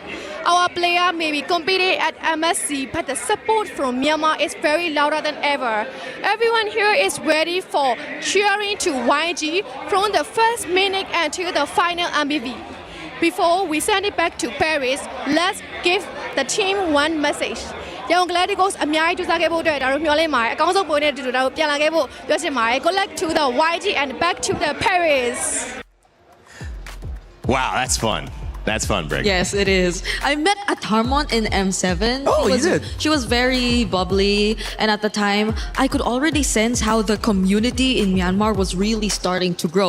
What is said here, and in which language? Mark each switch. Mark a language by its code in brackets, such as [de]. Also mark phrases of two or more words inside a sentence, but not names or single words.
[en] Our player may be competing at MSC, but the support from Myanmar is very louder than ever. Everyone here is ready for cheering to YG from the first minute until the final MBV. Before we send it back to Paris, let's give the team one message. [my] ရန်ကုန် Galacticos အများကြီးကြိုးစားခဲ့ဖို့အတွက်ဒါတို့မျှော်လင့်ပါတယ်အကောင်းဆုံးပုံနဲ့တူတူဒါတို့ပြန်လာခဲ့ဖို့ပြောချင်ပါတယ် [en] Good luck to the YG and back to the Paris Wow, that's fun. That's fun, Brick. Yes, it is. I met Atharmon in M7. Oh, you did? She was very bubbly, and at the time, I could already sense how the community in Myanmar was really starting to grow.